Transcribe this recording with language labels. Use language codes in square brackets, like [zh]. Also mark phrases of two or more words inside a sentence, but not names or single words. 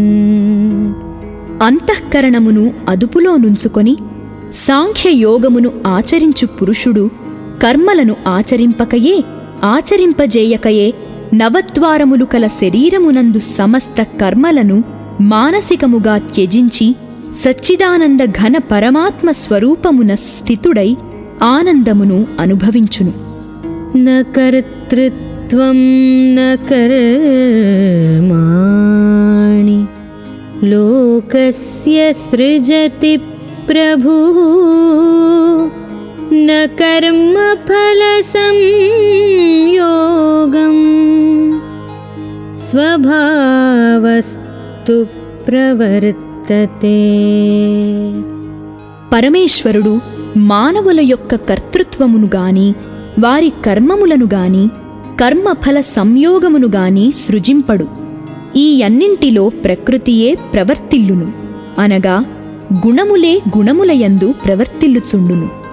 [te] అంతఃకరణమును అదుపులో నుంచుకొని సాంఖ్యయోగమును ఆచరించు పురుషుడు కర్మలను ఆచరింపజేయకయే నవద్వారములు కల శరీరమునందు సమస్త కర్మలను మానసికముగా త్యజించి సచ్చిదానంద ఘన పరమాత్మ స్వరూపమున స్థితుడై ఆనందమును అనుభవించును. [sa] న కర్తృత్వ त्वं न कर्माणि लोकस्य सृजति प्रभुः न कर्मफलसंयोगम् स्वभावस्तु ప్రవర్తతే. [te] పరమేశ్వరుడు మానవుల యొక్క కర్తృత్వమును గాని వారి కర్మములను గాని కర్మఫల సంయోగమును గాని సృజింపడు. ఈ అన్నింటిలో ప్రకృతియే ప్రవర్తిల్లును, అనగా గుణములే గుణములయందు ప్రవర్తిల్లుచుండును.